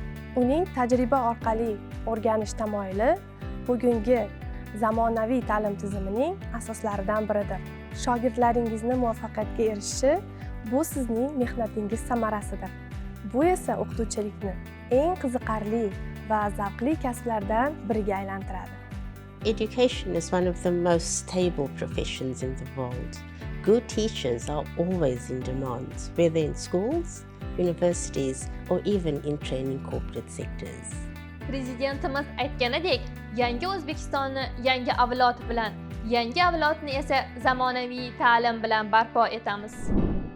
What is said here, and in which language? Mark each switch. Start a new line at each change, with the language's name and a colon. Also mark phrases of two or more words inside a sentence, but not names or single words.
Uzbek: Uning tajriba orqali o'rganish tamoyili bugungi zamonaviy ta'lim tizimining asoslaridan biridir. Shogirdlaringizni muvaffaqiyatga erishishi bu sizning mehnatingiz samarasidir. Bu esa o'qituvchilikni eng qiziqarli va zavqli kasblardan biriga aylantiradi.
English: Education is one of the most stable professions in the world. Good teachers are always in demand, whether in schools, universities, or even in training corporate sectors.
Uzbek: Prezidentimiz aytganidek, yangi O'zbekistonni yangi avlod bilan, yangi avlodni esa zamonaviy ta'lim bilan barpo etamiz.